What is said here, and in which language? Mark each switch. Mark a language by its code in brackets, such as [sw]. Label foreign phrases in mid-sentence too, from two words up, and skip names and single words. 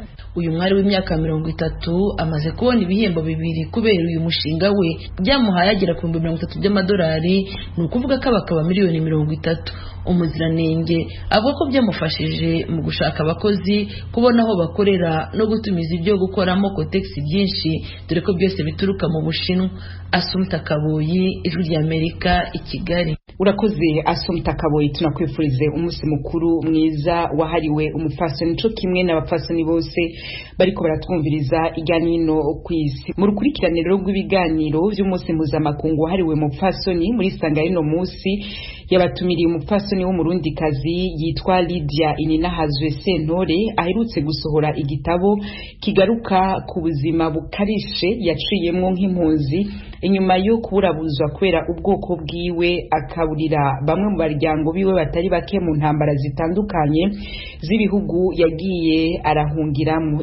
[rw] Uyu mwari w'imyaka 30 amaze kubona ibihembo 2 kubera uyu mushinga we, byamuhaye agera ku $30 by'amadolari, ni ukuvuga ko abakaba miliyoni 30. Umuziranenge avuga ko byamufashije mu gushaka abakozi, kubona aho bakorera no gutumiza ibyo gukoramo kotegisi byinshi, dore ko byose bituruka mu Bushinwa. Assumpta Kaboyi, Ijwi ry'Amerika, i Kigali. [rn] Urakoze Assumpta Kaboyi, tunakwifurize umunsi mukuru mwiza wahariwe umupfasoni, cyo kimwe n'abapfasoni bose bariko baratwumviriza ijyanino ku isi. Mu rukurikiraniro rw'ibiganiro by'umunsi mpuzamakungu wahariwe umupfasoni, muri sanga rino munsi yabatumiriye umupfasoni w'umurundikazi yitwa Lydia Ininahazwe Sentore, aherutse gusohora igitabo kigaruka ku buzima bukarishe yaciyemwo nk'impunzi inyuma yo kuburabuzwa kubera ubwoko bwiwe, akaburira bamwe mu baryango biwe batari bake mu ntambara zitandukanye z'ibihugu yagiye arahungiramo.